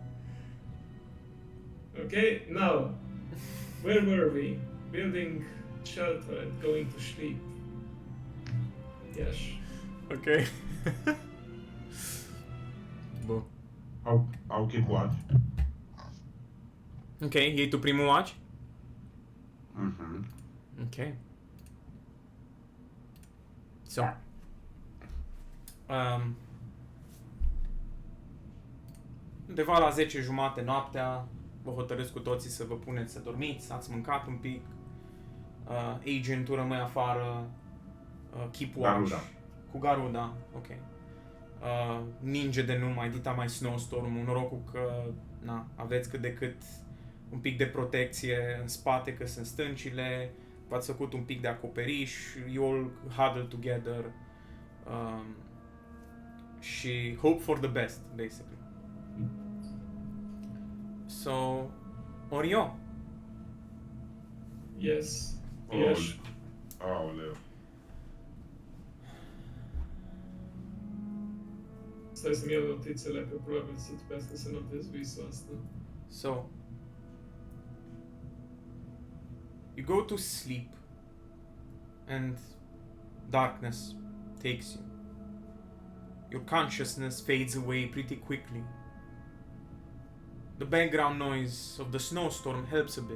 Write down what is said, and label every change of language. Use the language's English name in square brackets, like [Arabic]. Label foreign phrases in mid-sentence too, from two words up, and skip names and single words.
[English] Okay, now, where were we? Building shelter and going to sleep. Yes. [Romanian] Ok. Bun. [English] I'll keep watch. [Romanian] Ok, iei tu primul watch? Mm-hmm. [English] Ok. So. [Romanian] Undeva la 10:30 noaptea, vă hotărâți cu toții să vă puneți să dormiți, ați mâncat un pic, agentul rămâne afară, [English] keep watch. Garuda. [Romanian] Cu Garuda, ok. Ninge de nu mai dita mai snowstorm-ul, norocul că aveți cât de cât un pic de protecție în spate, că sunt stâncile, v-ați făcut un pic de acoperiș, [English] you all huddle together și hope for the best, basically. So, Orion. Yes. Oh. Yes. [Romanian] Aoleu. Stai să-mi iau notițele, că probabil să trebuiască să notez visul asta. [English] So, you go to sleep and darkness takes you. Your consciousness fades away pretty quickly. The background noise of the snowstorm helps a bit.